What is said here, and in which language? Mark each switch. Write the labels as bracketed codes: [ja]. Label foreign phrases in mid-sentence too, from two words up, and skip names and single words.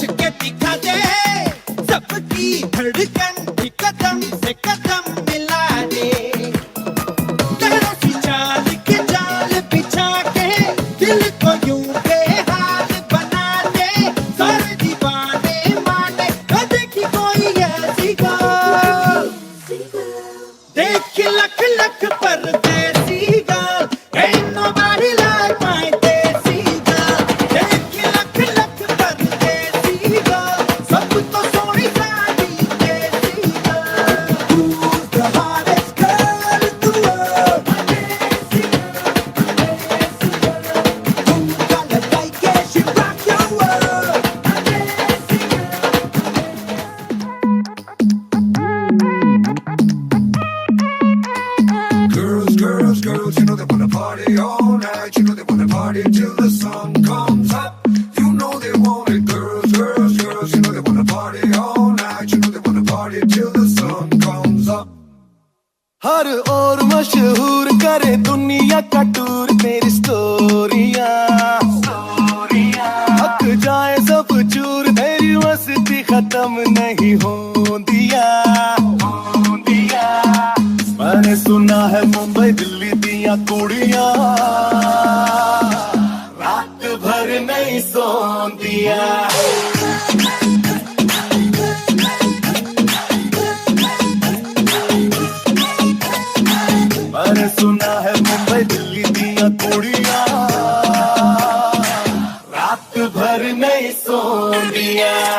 [hi] के दिखा दे सबकी धड़कन भी कदम से कदम मिला दे तेरों की चाल के जाल बिछा के दिल को यूं बेहाल बना दे सारे दीवाने माने न देखी कोई ऐसी गाल देख लख लख परदेसी girl, [en] ain't nobody like my desi girl. [hi] देख लख लख परदेसी girl, सब तो सोनी साड़ी देसी girl. [en] Who's the hottest girl in the world? My desi girl, झुमका लगाई के she rock your world. My desi girls, you know they wanna party all night. You know they wanna party till the sun comes up. You know they want it, girls, you know they wanna party all night. You know they wanna party till the sun comes up. [hi] हर और मशहूर करे दुनिया का टूर तेरी स्टोरियां हक जाए सब चूर तेरी [pa] ਮਸਤੀ ਖ਼ਤਮ ਨਹੀਂ ਹੁੰਦੀਆਂ [hi] मैंने सुना है मुंबई दिल्ली [pa] ਦੀਆਂ ਕੁੜੀਆਂ ਰਾਤ ਭਰ ਨਹੀਂ ਸੌਂਦੀਆਂ [hi] मैंने सुना है मुंबई दिल्ली [pa] ਦੀਆਂ ਕੁੜੀਆਂ ਰਾਤ ਭਰ ਨਹੀਂ ਸੌਂਦੀਆਂ